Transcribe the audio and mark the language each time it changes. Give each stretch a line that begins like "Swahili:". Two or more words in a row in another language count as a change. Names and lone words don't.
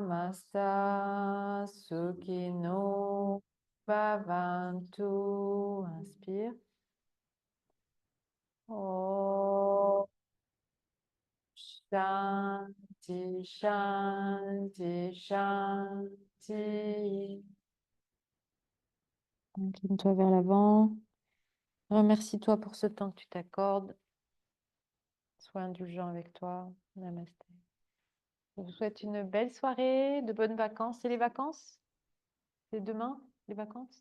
Sanskrit: Samasta Sukhino Bhavantu.
French: Inspire.
Sanskrit: Oh, Shanti, Shanti, Shanti.
French: Incline-toi vers l'avant. Remercie-toi pour ce temps que tu t'accordes. Sois indulgent avec toi. Namasté. Je vous souhaite une belle soirée, de bonnes vacances. C'est les vacances? C'est demain, les vacances?